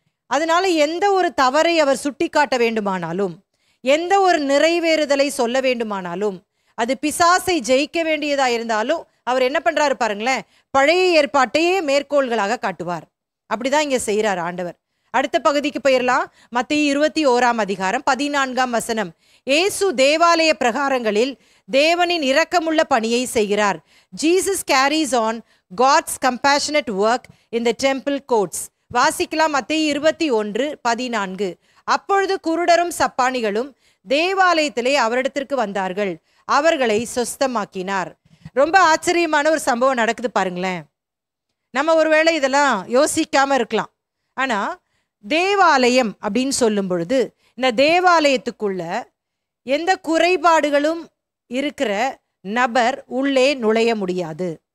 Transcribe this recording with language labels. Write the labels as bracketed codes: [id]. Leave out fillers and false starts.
[ta] அதனால எந்த ஒரு தவறை அவர் சுட்டி காட்ட வேண்டுமானாலும், எந்த ஒரு நிறைவேறுதலை சொல்ல வேண்டுமானாலும், அது பிசாசை ஜெயிக்க வேண்டியதா இருந்தாலும் அவர் என்ன பண்றாரு பாருங்களேன், பழைய ஏற்பாட்டையே மேற்கோள்களாக காட்டுவார். அப்படிதான் இங்க செய்யறார் ஆண்டவர். அடுத்த பகுதிக்கு போயிடலாம். மத்தேயு 21ஆம் அதிகாரம் 14ஆம் வசனம். இயேசு தேவாலய பிரகாரங்களில் தேவனின் இரக்கமுள்ள பணியை செய்கிறார். [en] Jesus carries on God's compassionate work in the temple courts. [ta] வாசிக்கலாம் மத்தேயு 21:14. அப்பொழுது குருடரும் சப்பானிகளும் தேவாலயத்திலே அவரிடத்திற்கு வந்தார்கள், அவர்களை சொஸ்தமாக்கினார். ரொம்ப ஆச்சரியமான ஒரு சம்பவம் நடக்குது பாருங்களேன். நம்ம ஒருவேளை இதெல்லாம் யோசிக்காம இருக்கலாம். ஆனா தேவாலயம் அப்படின்னு சொல்லும் பொழுது இந்த தேவாலயத்துக்குள்ள எந்த குறைபாடுகளும் இருக்கிற நபர் உள்ளே நுழைய முடியாது.